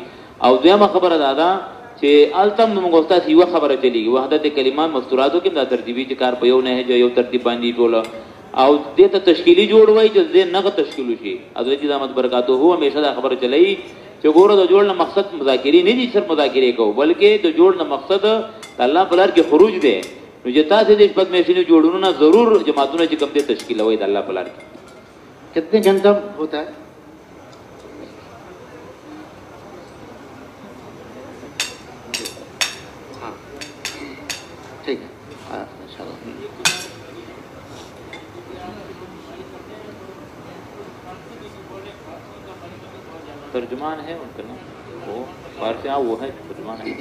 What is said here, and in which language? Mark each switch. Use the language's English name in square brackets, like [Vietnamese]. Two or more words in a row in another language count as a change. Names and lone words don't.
[Pashto] او دویمه خبره دا ده چې هلته هم زموږ او ستاسې یوه خبره چلیږي وحدت کلمه مستوراتو کې هم دا ترتیبي چې کار په یو نهج یو ترتیب باندې ټوله او دې ته تشکیلي جوړ وایي چې دې نغد تشکیل وشي. حضرت جی [Arabic] دامت برکاتو هو [Pashto] همیشه دا خبره چلایي چې ګوره د جوړ نه مقصد مذاکرې نه دي صرف مذاکرې کوو بلکې د جوړ نه مقصد د الله په لار کې خروج دی. نو چې تاسې د شپږ میاشتني جوړونه ضرور جماعتونه چې کوم دې تشکیلوئ د الله په لار کې. [Urdu] کتنے گھنٹہ ہوتا ہے؟ ہاں ٹھیک ہے انشاءاللہ. ترجمان ہے ان کا نام وہ فارسی وہ ہے ترجمان ہے.